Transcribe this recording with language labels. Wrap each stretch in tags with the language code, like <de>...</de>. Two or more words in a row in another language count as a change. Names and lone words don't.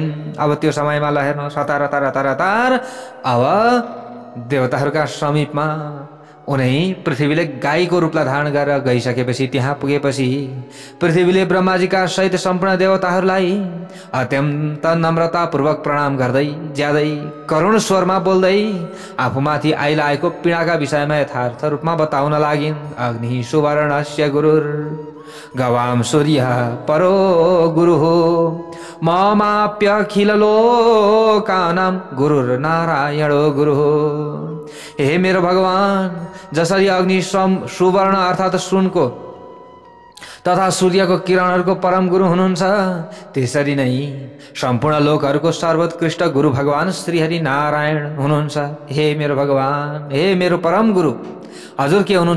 <ne>अब त्यो समयमा ल हेर्नुहोस्, हतार हतार हतार हतार अब देवताहरूका समीपमा उनै पृथ्वीले गाईको रूपलाई धारण गरेर गइसकेपछि त्यहाँ पुगेपछि पृथ्वीले ब्रह्माजीका सहित सम्पूर्ण देवताहरूलाई अत्यन्त नम्रतापूर्वक प्रणाम गर्दै ज्यादै करुण स्वरमा बोल्दै आफूमाथि आइलागेको पीडाका विषयमा यथार्थ रूपमा बताउन लागिन्।</ne> <sa>अग्नि सुवर्णस्य गुरुर गवाम सूर्य परो गुरु हो ममाप्यखिल लोकानां गुरुर नारायणो गुरु हो।</sa> <ne>हे मेरो भगवान, जसरी अग्नि सुवर्ण अर्थात् सुनको तथा सूर्यको किरणहरूको परम गुरु हुनुहुन्छ, त्यसरी नै सम्पूर्ण लोकहरूको सर्वोत्कृष्ट गुरु भगवान श्रीहरि नारायण हुनुहुन्छ। हे मेरो भगवान, हे मेरो परम गुरु, हजुर के हुनुहुन्छ?</ne>